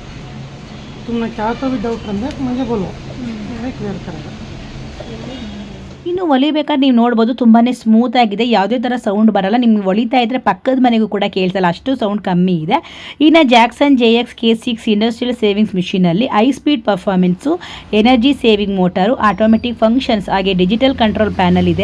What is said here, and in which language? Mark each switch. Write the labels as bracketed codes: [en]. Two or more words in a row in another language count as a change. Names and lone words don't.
[hi] तुम्हें क्या तो भी डाउट करना है मुझे बोलो, मैं क्लियर करेगा. [kn] ಇನ್ನು ಹೊಲಿಬೇಕಾದ್ರೆ ನೀವು ನೋಡ್ಬೋದು ತುಂಬಾ ಸ್ಮೂತ್ ಆಗಿದೆ, ಯಾವುದೇ ಥರ ಸೌಂಡ್ ಬರಲ್ಲ. ನಿಮ್ಗೆ ಹೊಲಿತಾ ಇದ್ದರೆ ಪಕ್ಕದ ಮನೆಗೂ ಕೂಡ ಕೇಳ್ಸಲ್ಲ, ಅಷ್ಟು ಸೌಂಡ್ ಕಮ್ಮಿ ಇದೆ. ಇನ್ನು ಜಾಕ್ಸನ್ JX K6 [en] industrial savings [kn] ಮಿಷಿನಲ್ಲಿ [en] high speed performance, energy saving motor, automatic functions [kn] ಹಾಗೆ [en] digital control panel [kn] ಇದೆ.